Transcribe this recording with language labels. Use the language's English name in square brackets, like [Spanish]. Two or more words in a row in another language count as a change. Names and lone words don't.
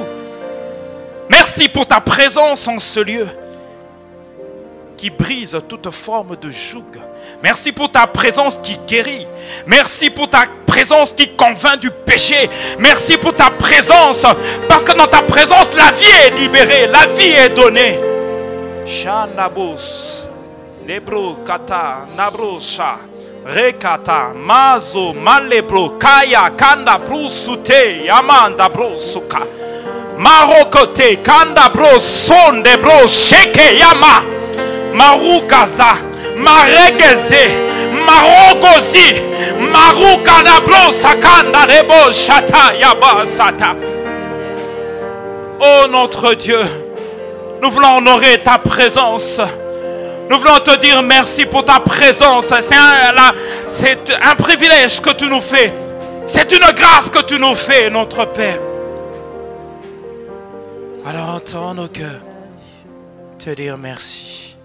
[French] Merci pour ta présence en ce lieu qui brise toute forme de joug. Merci pour ta présence qui guérit. Merci pour ta présence qui convainc du péché. Merci pour ta présence, parce que dans ta présence, la vie est libérée, la vie est donnée. Shanabos, Lebro, Kata, Nabrosha, Rekata, Mazo, Malebro, Kaya, Kanda, Brusute, Yamanda, Brosuka, Marokote, Kanda, Bros, Sonde, Bros, Sheke, Yama, Marukaza, Maregeze, Marogozi, Marukanabro, Sakanda, Rebo, Shata, Yaba, Sata. Oh notre Dieu, nous voulons honorer ta présence. Nous voulons te dire merci pour ta présence. C'est un privilège que tu nous fais. C'est une grâce que tu nous fais, notre Père. Alors entends nos cœurs te dire merci.